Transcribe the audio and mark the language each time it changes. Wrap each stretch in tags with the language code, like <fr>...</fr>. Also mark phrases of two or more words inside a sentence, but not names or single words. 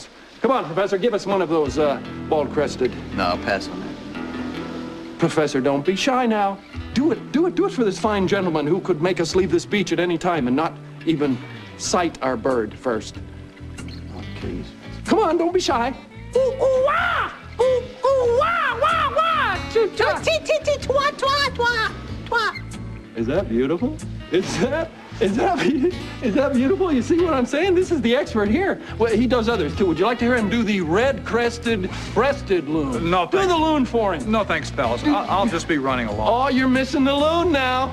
<en>Come on, Professor, give us one of those bald-crested. No, I'll pass on that. Professor, don't be shy now. Do it for this fine gentleman who could make us leave this beach at any time and not even sight our bird first. Oh, please. Come on, don't be shy. Ooh, ooh, wah! Ooh, ooh, wah, wah, wah! Choo, cha. Twa, twa, twa, twa. Is that beautiful? Is that beautiful? You see what I'm saying? This is the expert here. Well, he does others too. Would you like to hear him do the red-crested breasted loon? No, do thanks. the loon for him. No, thanks, fellas. I'll just be running along. Oh, you're missing the loon now.</en>